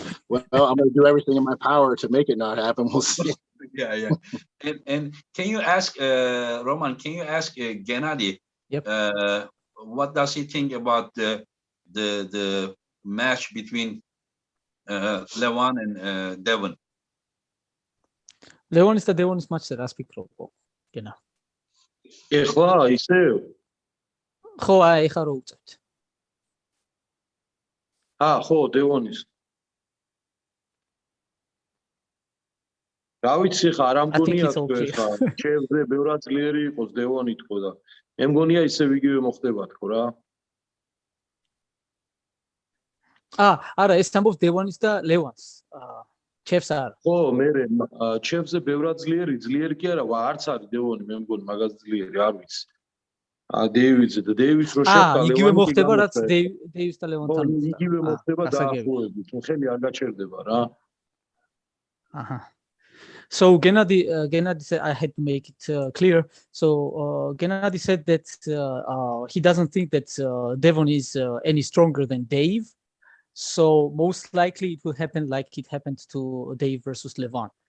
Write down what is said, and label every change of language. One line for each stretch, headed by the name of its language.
English: Well, I'm going to do everything in my power to make it not happen. We'll see. Yeah. And can you ask Roman? Can you ask Gennady? Yep. What does he think about the match between Levan and Devon?
Georgian: ლევონის და დევონის матჩზე რას ფიქრობ? გენა. ეხლა ისევ? ხო, აი ეხლა რო უწევთ. ხო, დევონის. რა ვიცი ხა, არ ამგონია თქო ეხლა, ჩემზე ბევრად ძლიერი იყოს დევონი თქო და მე მგონია ისევ იგივე მოხდება თქო რა. არა, ეს ამბობს დევონის და ლევანს. ჩემს არა. ხო, მე ჩემზე ბევრად ძლიერი კი არა, არც არის დევონი, მე მგონი მაგას ძლიერი, არ ვიცი. დეივიდზე და დეივიდს რო შეხვდა ლევანი. იგივე მოხდება რაც დეივიდს და ლევანთან. იგივე მოხდება დაახლოებით, ხელი არ გაჩერდება რა.
English: So Gennady said, I had to make it clear. So Gennady said that he doesn't think that Devon is any stronger than Dave. So most likely it will happen like it happened to Dave versus Levan.